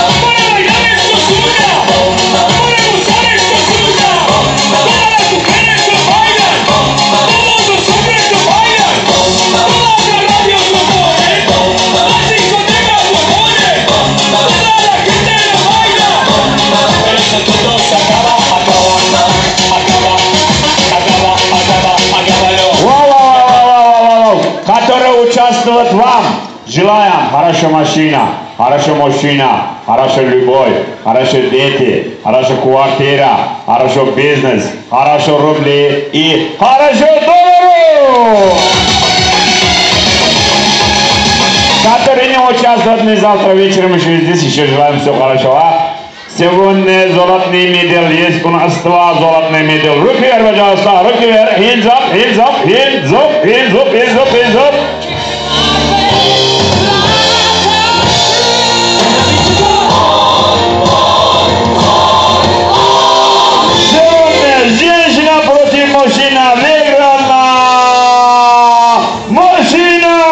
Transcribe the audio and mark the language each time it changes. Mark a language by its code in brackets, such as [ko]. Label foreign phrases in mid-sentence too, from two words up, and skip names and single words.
[es] Para bailar esto es una bomba. Para gozar esto es una bomba. Todas las mujeres lo bailan, bomba. Todos los hombres lo bailan, bomba. Todas las radios lo ponen, bomba. Las discotecas lo ponen, bomba. Toda la gente lo baila, bomba. Pero eso todo se acaba, acábalo. [ru] Которые участвуют вам, желаем хорошая машина, хорошая мужчина, хорошая любовь, хорошие дети, хорошая квартира, хороший бизнес, хорошие рубли и хорошие доллары. Которые не участвуют, мы завтра вечером еще здесь, еще желаем всего хорошего. Сегодня золотный медаль есть у нас, 2 золотные медали. Руки вверх, пожалуйста, руки вверх. [en] Hands up, hands up, hands up, hands up, hands up, hands up. [ru] Сегодня женщина против мужчины, выиграла мужчина.